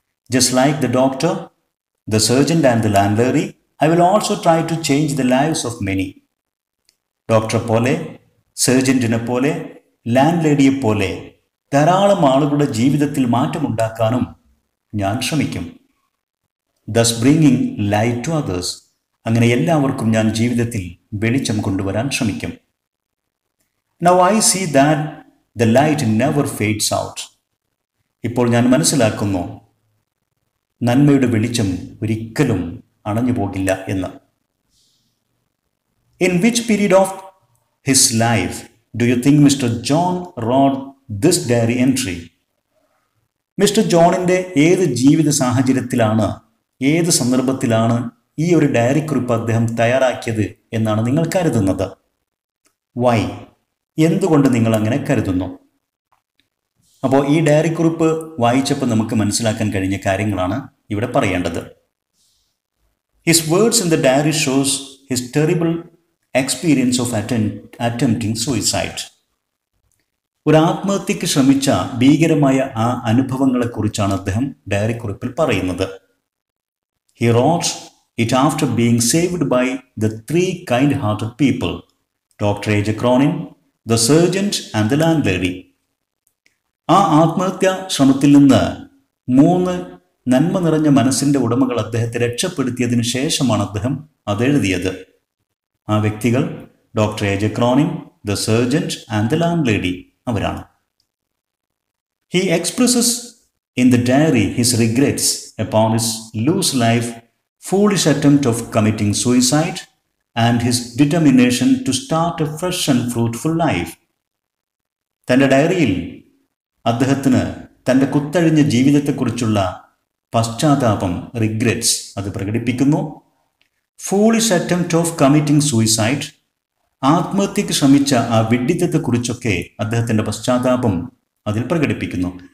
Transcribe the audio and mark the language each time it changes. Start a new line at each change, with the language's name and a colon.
English: Just like the doctor, the surgeon and the landlady, I will also try to change the lives of many.
Malayalam: ഡോക്ടറെ പോലെ, സർജൻറ്റിനെ പോലെ, land ലേഡിയെ പോലെ ധാരാളം ആളുകളുടെ ജീവിതത്തിൽ മാറ്റമുണ്ടാക്കാനും ഞാൻ ശ്രമിക്കും.
English: thus bringing light to others.
Malayalam: അങ്ങനെ എല്ലാവർക്കും ഞാൻ ജീവിതത്തിൽ വെളിച്ചം കൊണ്ടുവരാൻ ശ്രമിക്കും.
English: Now I see that the light never fades out.
Malayalam: ഇപ്പോൾ ഞാൻ മനസ്സിലാക്കുന്നു നന്മയുടെ വെളിച്ചം ഒരിക്കലും അണഞ്ഞു പോകില്ല എന്ന്.
English: In which period of his life do you think Mr. John wrote this diary entry?
Malayalam: Mister ജോണിൻ്റെ ഏത് ജീവിത സാഹചര്യത്തിലാണ്, ഏത് സന്ദർഭത്തിലാണ് ഈ ഒരു ഡയറി കുറിപ്പ് അദ്ദേഹം തയ്യാറാക്കിയത് എന്നാണ് നിങ്ങൾ കരുതുന്നത്? വൈ, എന്തുകൊണ്ട് നിങ്ങൾ അങ്ങനെ കരുതുന്നു? അപ്പോൾ ഈ ഡയറി കുറിപ്പ് വായിച്ചപ്പോൾ നമുക്ക് മനസ്സിലാക്കാൻ കഴിഞ്ഞ കാര്യങ്ങളാണ് ഇവിടെ പറയേണ്ടത്.
English: His words in the diary shows his terrible experience of attempting suicide.
Malayalam: ഒരു ആത്മഹത്യക്ക് ശ്രമിച്ച ഭീകരമായ ആ അനുഭവങ്ങളെക്കുറിച്ചാണ് അദ്ദേഹം ഡയറി കുറിപ്പിൽ പറയുന്നത്.
English: He wrote it after being saved by the three kind-hearted people, Dr. A.J. Cronin, the surgeon and the landlady.
Malayalam: ആ ആത്മഹത്യാ ശ്രമത്തിൽ നിന്ന് 3 നന്മ നിറഞ്ഞ മനസ്സിൻ്റെ ഉടമകൾ അദ്ദേഹത്തെ രക്ഷപ്പെടുത്തിയതിനു ശേഷമാണ് അദ്ദേഹം അതെഴുതിയത്. ആ വ്യക്തികൾ doctor A.J. Cronin, the sergeant and the land lady അവരാണ്.
English: He expresses in the diary his regrets upon his loose life, foolish attempt of committing suicide, and his determination to start a fresh and fruitful life.
Malayalam: തൻ്റെ ഡയറിയിൽ അദ്ദേഹത്തിന് തൻ്റെ കുത്തഴിഞ്ഞ ജീവിതത്തെക്കുറിച്ചുള്ള പശ്ചാത്താപം, regrets, അത് പ്രകടിപ്പിക്കുന്നു.
English: foolish attempt of committing suicide,
Malayalam: ആത്മഹത്യക്ക് ശ്രമിച്ച ആ വിഡ്ഢിത്തത്തെക്കുറിച്ചൊക്കെ അദ്ദേഹത്തിൻ്റെ പശ്ചാത്താപം അതിൽ പ്രകടിപ്പിക്കുന്നു.